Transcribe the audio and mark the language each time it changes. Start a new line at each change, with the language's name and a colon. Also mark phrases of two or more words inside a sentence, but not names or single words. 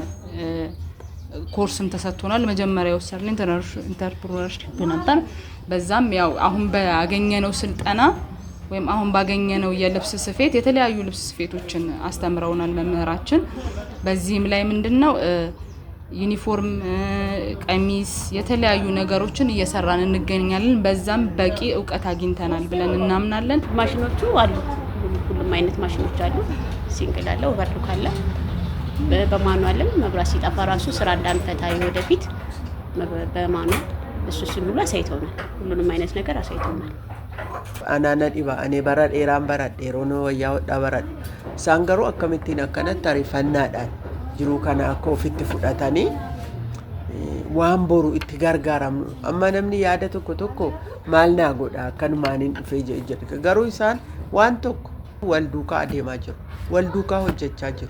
Amharic: ኮርስም ተሰጥቶናል። መጀመሪያ ወሰድን ኢንተርፕረነርሺፕ ነበር። በዛም ያው አሁን ባገኘነው ስልጠና ወይም አሁን ባገኘነው የልብስ ስፌት የተለያዩ ልብስ ስፌቶችን አስተምረውናል መምህራችን። በዚህም ላይ ምንድነው ዩኒፎርም፣ ቀሚስ የተለያዩ ነገሮችን እየሰራን እንገኛለን። በዛም በቂ ዕውቀት አግኝተናል ብለን እናምናለን። ማሽኖቹ አሉ፣ ሁሉም አይነት ማሽኖች አሉ። ሲንግል አለ፣ ኦቨርሎክ አለ። በማኑዋልም መብራት ሲጠፋ ራሱ ስራ እንዳንፈታ ወደፊት በማኑዋል እሱ ሁሉ አሳይተውናል። ሁሉንም አይነት ነገር አሳይተውናል።
Oromo: Anana dhiba ani bara dheeraan bara dheeroon wayyaa hodhaa bara isaan garuu akkamittiin akkanatti ariifannaadhaan jiruu kana akka ofitti fudhatanii waan boru itti gargaaramnu amma namni yaada tokko maal naa godha akkanumaaniin dhufee jedhe garuu isaan waan tokko wal duukaa adeemaa jiru, wal duukaa hojjechaa jiru.